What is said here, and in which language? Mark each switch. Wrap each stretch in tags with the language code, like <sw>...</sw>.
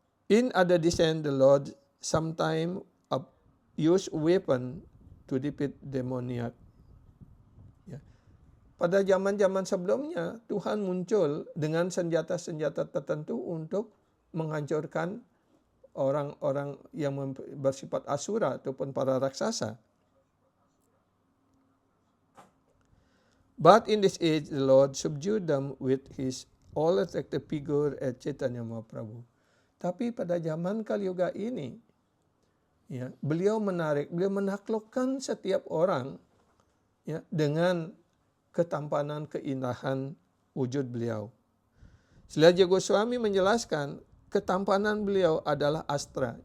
<en>In other design, the Lord sometimes use weapon to defeat demoniac.</en> <id>Ya. Pada zaman-zaman sebelumnya, Tuhan muncul dengan senjata-senjata tertentu untuk menghancurkan orang-orang yang bersifat asura ataupun para raksasa.</id> <en>But in this age, the Lord subdued them with his all-attractive figure as Chaitanya Mahaprabhu.</en> <id>Tapi pada zaman Kaliuga ini, ya, beliau menaklukkan setiap orang, ya, dengan ketampanan, keindahan wujud beliau. Srila Goswami menjelaskan ketampanan beliau adalah astra.</id>